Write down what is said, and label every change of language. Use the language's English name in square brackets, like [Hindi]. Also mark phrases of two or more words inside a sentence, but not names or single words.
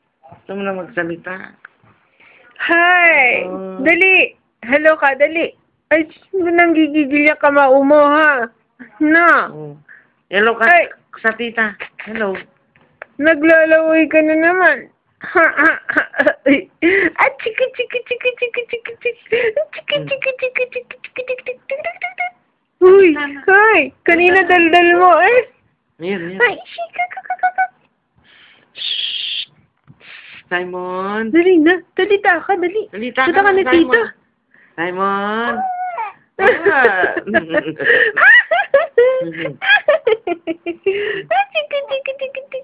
[Filipino] Gusto mo na magsalita. Hi! Dali! Hello ka, dali! Ay, nanggigigil yung kamao mo, ha? Na! Hello ka Ay! sa tita. Hello. Naglalaway ka na naman. Ha, ha, ha, ah, chiki, chiki, chiki, chiki, chiki, chiki, chiki, chiki, chiki, chiki, chiki, chiki, chiki. Uy! Ay! Kanina daldal mo, eh! Ayan. Ay, shika, kakakaka. Simon. Dali na. Dalita ka, dali. Salita Punta ka na, Simon. tita. Simon. Chiki, chiki, chiki, chiki.